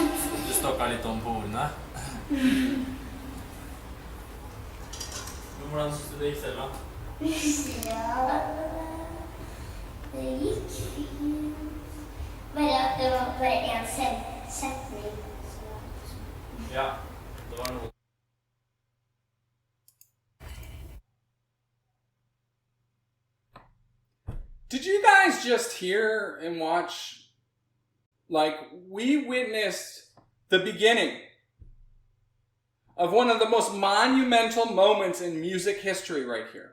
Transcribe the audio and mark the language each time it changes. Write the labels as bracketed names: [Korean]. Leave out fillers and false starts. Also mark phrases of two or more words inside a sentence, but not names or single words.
[Norwegian] Du stokka litt om på ordene. Men hvordan synes du det gikk selv, da? Ja, det gikk fint. Bare at det var bare en setning. Ja, det var noe. [English] Did you guys just hear and watch? Like, we witnessed the beginning of one of the most monumental moments in music history right here.